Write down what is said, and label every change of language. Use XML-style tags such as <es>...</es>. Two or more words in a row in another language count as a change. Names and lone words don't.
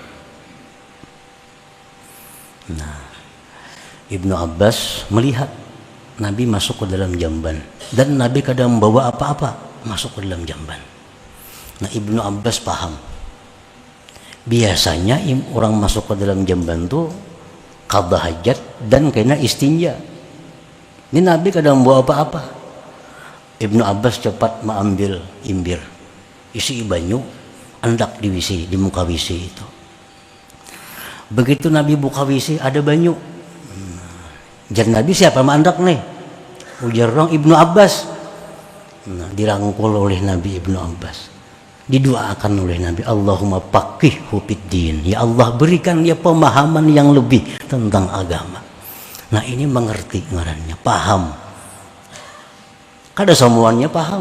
<id>Nah, Ibnu Abbas melihat Nabi masuk ke dalam jamban, dan Nabi kadang membawa apa-apa masuk ke dalam jamban. Nah, Ibnu Abbas paham, biasanya orang masuk ke dalam jamban tuh</id> <ar>qadha hajat</ar> <id>dan kena istinja. Ini Nabi kadang membawa apa-apa.</id> <bjn>Ibnu Abbas cepat mengambil imbir, isi banyu, hendak diwisi di muka wisi itu. Begitu Nabi buka wisi, ada banyu. Jar Nabi, siapa mandak nih? Ujar orang Ibnu Abbas.</bjn> <id>Nah, dirangkul oleh Nabi Ibnu Abbas. Didoakan oleh Nabi,</id> <ar>Allahumma faqihhu fiddin.</ar> <id>Ya Allah, berikan dia pemahaman yang lebih tentang agama.</id> <bjn>Nah, ini mengerti ngarannya, paham. Kada semuanya paham.</bjn>